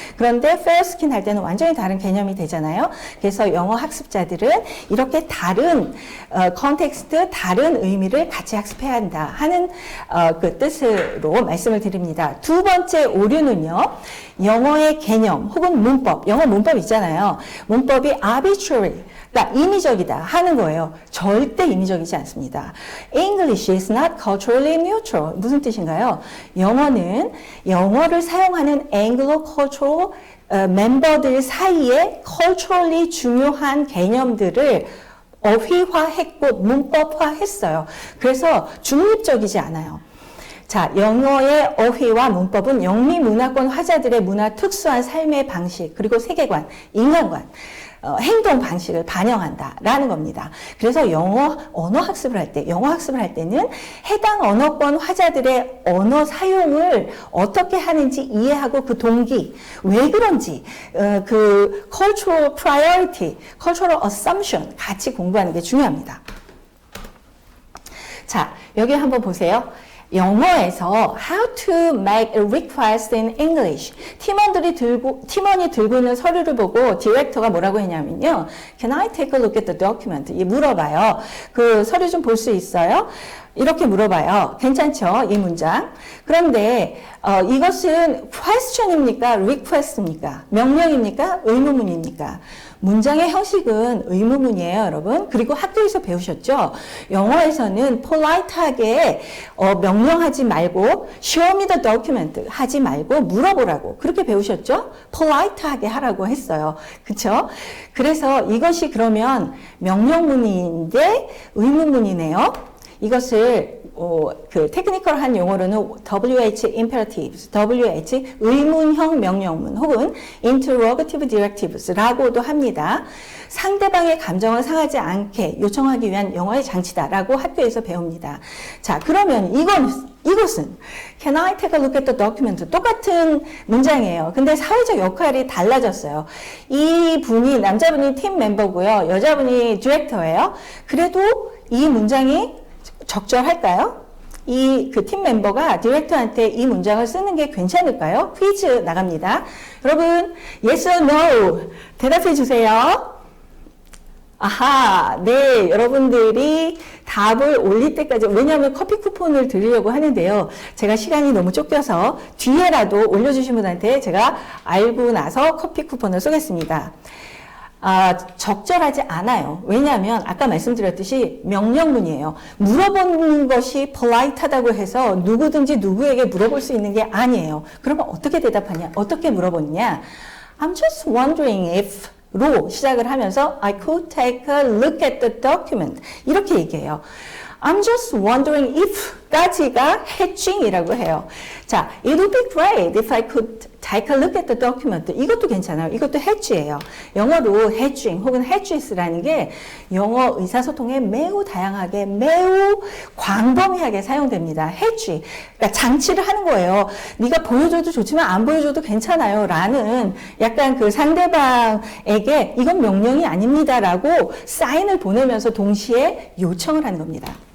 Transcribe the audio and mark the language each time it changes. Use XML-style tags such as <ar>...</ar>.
<ko>그런데 fair skin 할 때는 완전히 다른 개념이 되잖아요. 그래서 영어 학습자들은 이렇게 다른 컨텍스트, 다른 의미를 같이 학습해야 한다 하는 그 뜻으로 말씀을 드립니다. 두 번째 오류는요. 영어의 개념 혹은 문법, 영어 문법 있잖아요. 문법이 arbitrary, 그러니까 인위적이다 하는 거예요. 절대 인위적이지 않습니다.</ko> <en>English is not culturally neutral.</en> <ko>무슨 뜻인가요? 영어는 영어를 사용하는 Anglo-cultural 멤버들 사이에 culturally 중요한 개념들을 어휘화했고 문법화했어요. 그래서 중립적이지 않아요. 자, 영어의 어휘와 문법은 영미 문화권 화자들의 문화 특수한 삶의 방식, 그리고 세계관, 인간관, 행동 방식을 반영한다라는 겁니다. 그래서 언어 학습을 할 때는 해당 언어권 화자들의 언어 사용을 어떻게 하는지 이해하고 그 동기, 왜 그런지, 그 cultural priority, cultural assumption 같이 공부하는 게 중요합니다. 자, 여기 한번 보세요. 영어에서</ko> <en>How to make a request in English.</en> <ko>팀원이 들고 있는 서류를 보고 디렉터가 뭐라고 했냐면요.</ko> <en>Can I take a look at the document?</en> <ko>물어봐요. 그 서류 좀 볼 수 있어요? 이렇게 물어봐요. 괜찮죠? 이 문장. 그런데 이것은 question입니까? request입니까? 명령입니까? 의문문입니까? 문장의 형식은 의문문이에요, 여러분. 그리고 학교에서 배우셨죠? 영어에서는 polite하게 명령하지 말고</ko> <en>show me the document</en> <ko>하지 말고 물어보라고 그렇게 배우셨죠? polite하게 하라고 했어요. 그쵸? 그래서 이것이 그러면 명령문인데 의문문이네요. 이것을 그 테크니컬한 용어로는 WH imperatives, WH 의문형 명령문 혹은 interrogative directives라고도 합니다. 상대방의 감정을 상하지 않게 요청하기 위한 영어의 장치다라고 학교에서 배웁니다. 자, 그러면 이것은</ko> <en>Can I take a look at the document?</en> <ko>똑같은 문장이에요. 근데 사회적 역할이 달라졌어요. 이 분이 남자분이 팀 멤버고요. 여자분이 디렉터예요. 그래도 이 문장이 적절할까요? 그 팀 멤버가 디렉터한테 이 문장을 쓰는 게 괜찮을까요? 퀴즈 나갑니다. 여러분,</ko> <en>yes or no?</en> <ko>대답해 주세요. 아하, 네, 여러분들이 답을 올릴 때까지, 왜냐하면 커피 쿠폰을 드리려고 하는데요. 제가 시간이 너무 쫓겨서 뒤에라도 올려주신 분한테 제가 알고 나서 커피 쿠폰을 쏘겠습니다. 적절하지 않아요. 왜냐하면 아까 말씀드렸듯이 명령문이에요. 물어보는 것이 polite하다고 해서 누구든지 누구에게 물어볼 수 있는 게 아니에요. 그러면 어떻게 대답하냐? 어떻게 물어보느냐?</ko> <en>I'm just wondering if</en> <ko>로 시작을 하면서</ko> <en>I could take a look at the document</en> <ko>이렇게 얘기해요.</ko> <en>I'm just wondering if까지가 hedging이라고 해요. 자, it would be great if I could take a look at the document.</en> <ko>이것도 괜찮아요. 이것도 hedge예요. 영어로 hedging 혹은 hedges라는 게 영어 의사소통에 매우 다양하게 매우 광범위하게 사용됩니다.</ko> <en>hedge.</en> <ko>그러니까 장치를 하는 거예요. 네가 보여줘도 좋지만 안 보여줘도 괜찮아요. 라는 약간 그 상대방에게 이건 명령이 아닙니다라고 사인을 보내면서 동시에 요청을 하는 겁니다.</ko>